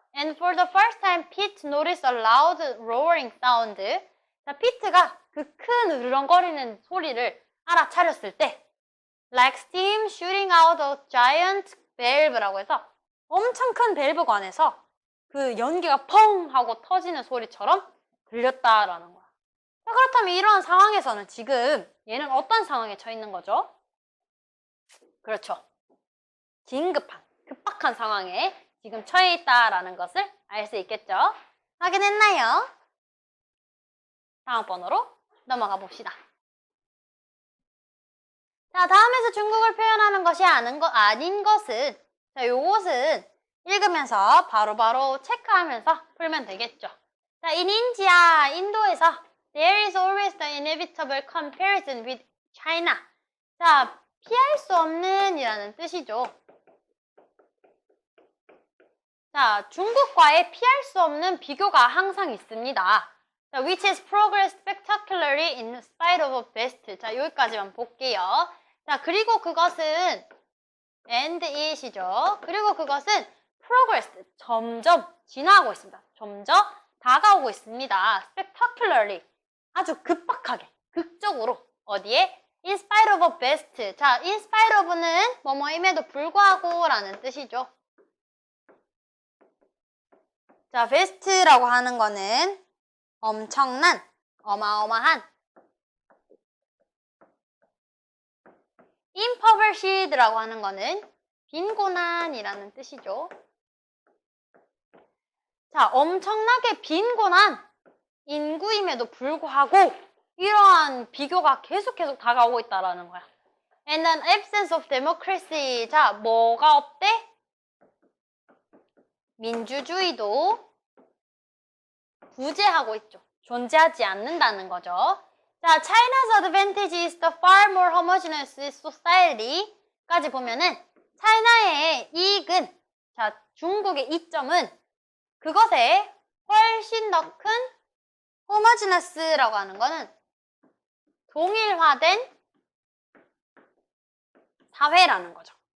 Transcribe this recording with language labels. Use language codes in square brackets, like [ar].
[en] And for the first time, Pete noticed a loud roaring sound. [ko] 자, 피트가 그 큰 으르렁거리는 소리를 알아차렸을 때 [en] like steam shooting out a giant valve [ko] 라고 해서 엄청 큰 밸브관에서 그 연기가 펑 하고 터지는 소리처럼 들렸다라는 거야. 자, 그렇다면 이런 상황에서는 지금 얘는 어떤 상황에 처해 있는 거죠? 그렇죠. 긴급한, 급박한 상황에 지금 처해 있다라는 것을 알 수 있겠죠? 확인했나요? 다음 번호로 넘어가 봅시다. 자, 다음에서 중국을 표현하는 것이 아닌 것은, 자, 요것은 읽으면서 바로바로 체크하면서 풀면 되겠죠. [en] 자, in India, [ko] 인도에서 [en] there is always the inevitable comparison with China. [ko] 자, 피할 수 없는 이라는 뜻이죠. 자, 중국과의 피할 수 없는 비교가 항상 있습니다. [en] 자, which has progressed spectacularly in spite of best. [ko] 자, 여기까지만 볼게요. 자, 그리고 그것은 and it이죠. 그리고 그것은 [en] progressed. [ko] 점점 진화하고 있습니다. 점점 다가오고 있습니다. [en] spectacularly. [ko] 아주 급박하게, 극적으로. [en] 어디에? In spite of a best. [ko] 자, in spite of는 뭐뭐임에도 불구하고 라는 뜻이죠. 자, best라고 하는 거는 엄청난, 어마어마한. impoverished라고 하는 거는 빈곤한이라는 뜻이죠. 자, 엄청나게 빈곤한 인구임에도 불구하고 이러한 비교가 계속 다가오고 있다라는 거야. [en] And an absence of democracy. [ko] 자, 뭐가 없대? 민주주의도 부재하고 있죠. 존재하지 않는다는 거죠. 자, [en] China's advantage is the far more homogeneous society [ko] 까지 보면은 차이나의 이익은, 자, 중국의 이점은 그것에 훨씬 더 큰 homogeneous라고 하는 거는 동일화된 사회라는 거죠.